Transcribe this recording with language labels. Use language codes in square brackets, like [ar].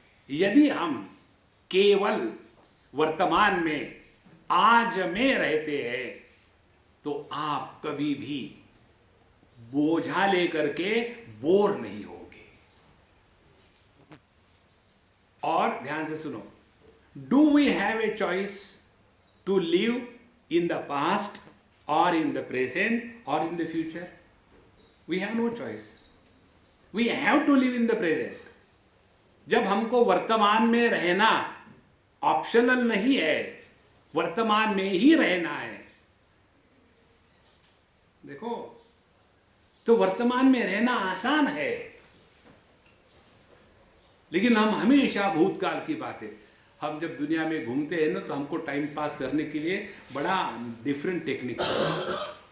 [hi] यदि हम केवल वर्तमान में, आज में रहते हैं, तो आप कभी भी बोझा लेकर के बोर नहीं होगे। और ध्यान से सुनो, [en] Do we have a choice to live in the past or in the present or in the future? We have no choice. We have to live in the present. [hi] जब हमको वर्तमान में रहना ऑप्शनल नहीं है, वर्तमान में ही रहना है। देखो, तो वर्तमान में रहना आसान है, लेकिन हम हमेशा भूतकाल की बातें, हम जब दुनिया में घूमते हैं ना, तो हमको टाइम पास करने के लिए बड़ा डिफरेंट टेक्निक है।